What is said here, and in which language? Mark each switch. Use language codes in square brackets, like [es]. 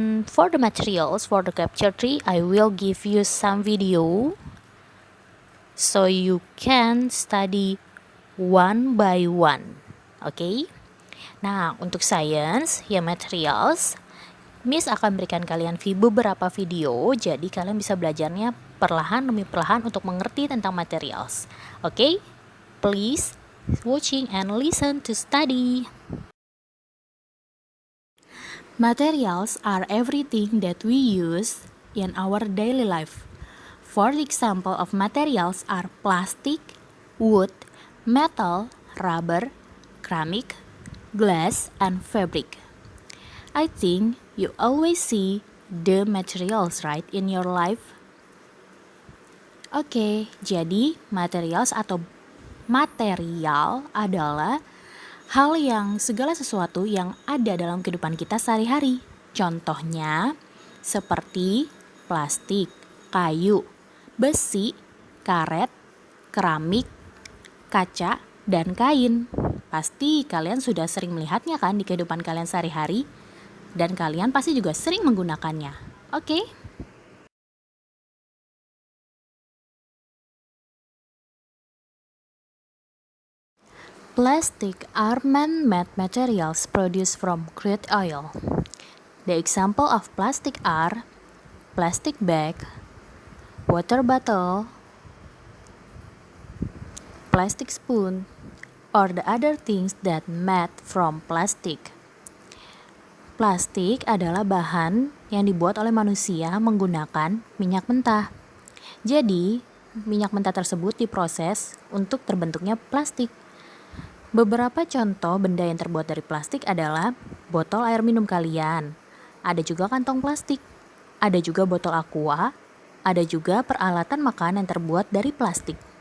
[en] For the materials for the chapter 3, I will give you some video so you can study one by one. [id] Oke. Nah, untuk science ya materials, Miss akan berikan kalian beberapa video, jadi kalian bisa belajarnya perlahan demi perlahan untuk mengerti tentang materials. Oke? [en] Please watching and listen to study. Materials are everything that we use in our daily life. For example of materials are plastic, wood, metal, rubber, ceramic, glass, and fabric. I think you always see the materials right in your life. [id] Oke, jadi materials atau material adalah hal yang segala sesuatu yang ada dalam kehidupan kita sehari-hari. Contohnya seperti plastik, kayu, besi, karet, keramik, kaca, dan kain. Pasti kalian sudah sering melihatnya kan di kehidupan kalian sehari-hari, dan kalian pasti juga sering menggunakannya. Oke? [en] Plastic are man-made materials produced from crude oil. The example of plastic are plastic bag, water bottle, plastic spoon, or the other things that made from plastic. [id] Plastik adalah bahan yang dibuat oleh manusia menggunakan minyak mentah. Jadi, minyak mentah tersebut diproses untuk terbentuknya plastik. Beberapa contoh benda yang terbuat dari plastik adalah botol air minum kalian, ada juga kantong plastik, ada juga botol aqua, ada juga peralatan makan yang terbuat dari plastik.